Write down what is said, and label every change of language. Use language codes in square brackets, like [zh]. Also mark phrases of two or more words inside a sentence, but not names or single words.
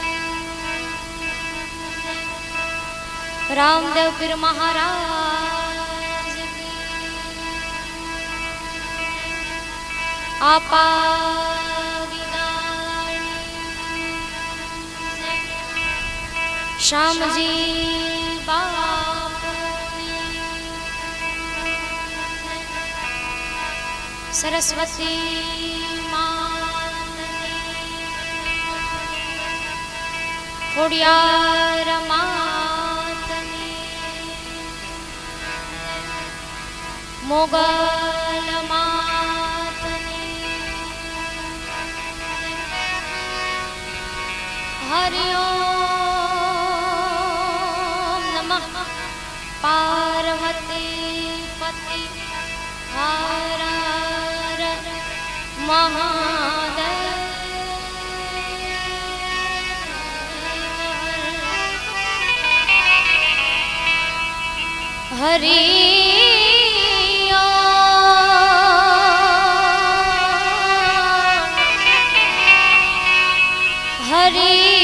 [hi] रामदेव पीर महाराज की। श्याम जी बापू। [gu] सरस्वती खोड़ियार मातनी। मोगल मातनी। [sa] हरि ओम नमः पार्वती पति हर हर महादेव। हरि हरि